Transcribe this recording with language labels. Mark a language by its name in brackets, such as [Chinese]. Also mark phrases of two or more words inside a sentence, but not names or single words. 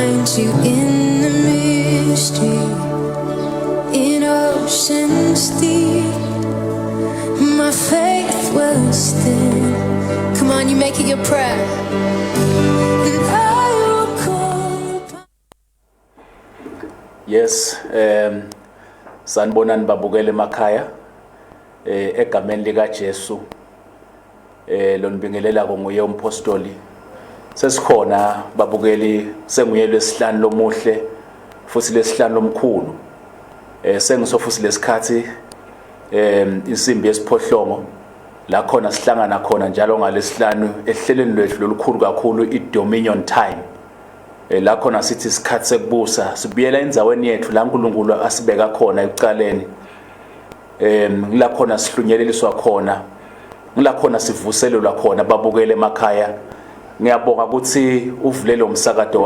[English] you in the mystery, in oceans deep. My faith will stand. Come on, you make it your prayer. And I will call upon. Yes, [Swati] sanibonani babukele emakhaya egameni lika Jesu lo nibingelela nguye umpostoli sesikhona babukeli senguye lesihlanu lomuhle futhi lesihlanu lomkhulu sengisofuthi lesikhathi insimbi yesiphohlongo la khona sihlangana khona njalo ngalesihlanu ehlelweni lwethu lolukhulu kakhulu iDominion Time la khona sithi isikhathi sekubusa sibuyela endzaweni yethu la uNkulunkulu asibeka khona ekuqaleni la khona sihlunyeleliswa khona la khona sivuselelwa khona babukele emakhaya ngiyabonga ukuthi uvulele umsakado